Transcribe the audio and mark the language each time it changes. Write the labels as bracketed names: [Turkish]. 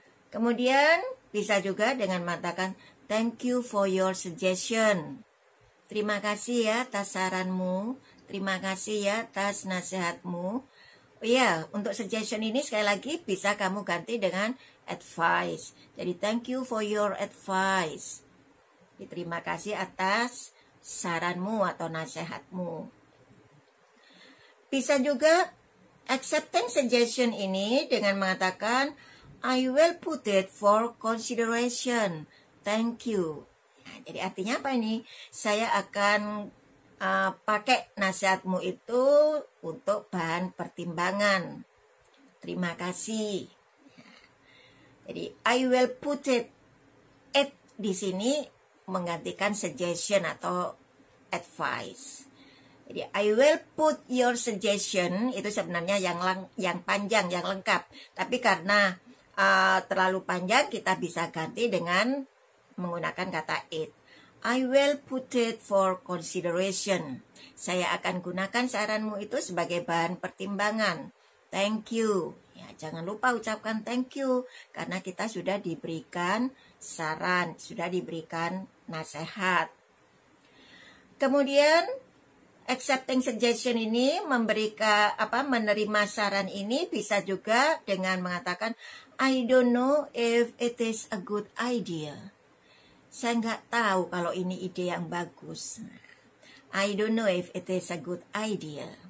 [Indonesian] Kemudian bisa juga dengan mengatakan, [English] thank you for your suggestion. [Indonesian] Terima kasih ya atas saranmu. Terima kasih ya atas nasihatmu. Oh ya, untuk suggestion ini sekali lagi bisa kamu ganti dengan advice. [English] Jadi thank you for your advice. [Indonesian] Terima kasih atas saranmu atau nasihatmu. Bisa juga [English] accepting suggestion [Indonesian] ini dengan mengatakan, [English] I will put it for consideration. Thank you. [Indonesian] Nah, jadi artinya apa ini? Saya akan pakai nasihatmu itu untuk bahan pertimbangan. Terima kasih. Jadi [English] I will put it [Indonesian] di sini menggantikan suggestion atau advice. Jadi [English] I will put your suggestion [Indonesian] itu sebenarnya yang panjang, yang lengkap. Tapi karena terlalu panjang, kita bisa ganti dengan menggunakan kata it. [English] I will put it for consideration. [Indonesian] Saya akan gunakan saranmu itu sebagai bahan pertimbangan. [English] Thank you. [Indonesian] Ya, jangan lupa ucapkan thank you karena kita sudah diberikan saran, sudah diberikan nasihat. Kemudian accepting suggestion ini menerima saran ini bisa juga dengan mengatakan [English] I don't know if it is a good idea. [Indonesian] Saya nggak tahu kalau ini ide yang bagus. [English] I don't know if it is a good idea.